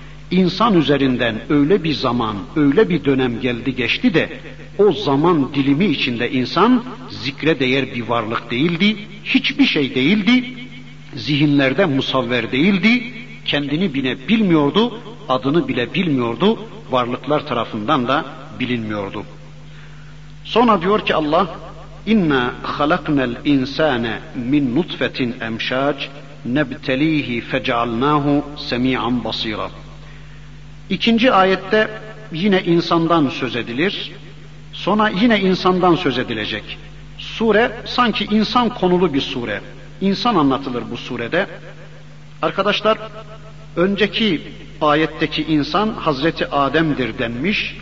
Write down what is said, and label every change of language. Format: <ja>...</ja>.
<tr>İnsan üzerinden öyle bir zaman, öyle bir dönem geldi geçti de, o zaman dilimi içinde insan zikre değer bir varlık değildi, hiçbir şey değildi, zihinlerde musavver değildi, kendini bile bilmiyordu, adını bile bilmiyordu, varlıklar tarafından da bilinmiyordu. Sonra diyor ki Allah,</tr> <ar>İnna خَلَقْنَا الْاِنْسَانَ مِنْ نُطْفَةٍ اَمْشَاجْ نَبْتَل۪يهِ فَجَعَلْنَاهُ سَم۪يعًا بَص۪يرًا.</ar> <tr>İkinci ayette yine insandan söz edilir. Sonra yine insandan söz edilecek. Sure sanki insan konulu bir sure. İnsan anlatılır bu surede. Arkadaşlar, önceki ayetteki insan Hazreti Adem'dir denmiş.</tr>